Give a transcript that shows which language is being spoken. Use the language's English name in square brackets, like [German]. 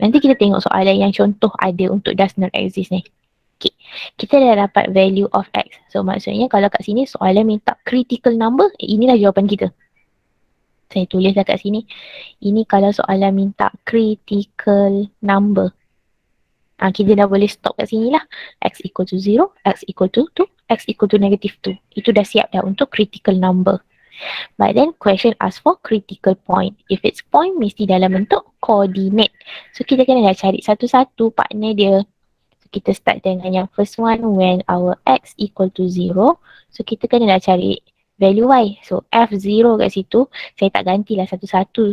[Malay] Nanti kita tengok soalan yang contoh ada untuk does not exist ni. Okay. Kita dah dapat value of x. So maksudnya kalau kat sini soalan minta critical number, inilah jawapan kita. Saya tulis dah kat sini. Ini kalau soalan minta critical number. Kita dah boleh stop kat sini lah. [English] X equal to 0, x equal to 2, x equal to negative 2. [Malay] Itu dah siap dah untuk critical number. [English] But then question ask for critical point. If it's point, [Malay] mesti dalam bentuk coordinate. So kita kena dah cari satu-satu partner dia. So kita start dengan yang first one, [English] when our x equal to 0. [Malay] So kita kena dah cari value y. So f0 kat situ, saya tak gantilah satu-satu.